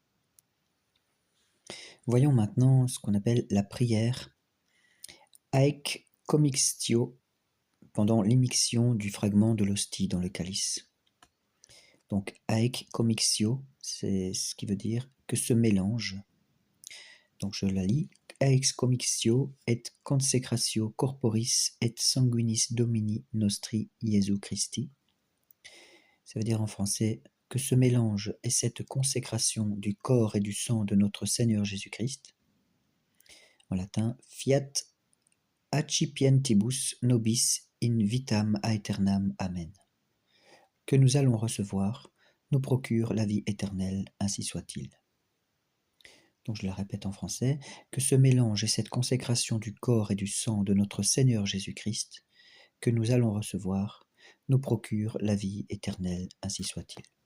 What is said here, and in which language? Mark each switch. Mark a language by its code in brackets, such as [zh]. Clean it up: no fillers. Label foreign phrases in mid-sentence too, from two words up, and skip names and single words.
[fr] Voyons maintenant ce qu'on appelle la prière [la] Haec commixtio [fr] pendant l'immixtion du fragment de l'hostie dans le calice. Donc [la] Haec commixtio, [fr] c'est ce qui veut dire que ce mélange. Donc je la lis. [la] Haec commixtio et consecratio corporis et sanguinis Domini nostri Iesu Christi. [fr] Ça veut dire en français que ce mélange et cette consécration du corps et du sang de notre Seigneur Jésus-Christ. En latin, [la] fiat accipientibus nobis in vitam aeternam. Amen. [fr] Que nous allons recevoir nous procure la vie éternelle, ainsi soit-il. Donc je la répète en français, que ce mélange et cette consécration du corps et du sang de notre Seigneur Jésus-Christ, que nous allons recevoir, nous procure la vie éternelle, ainsi soit-il.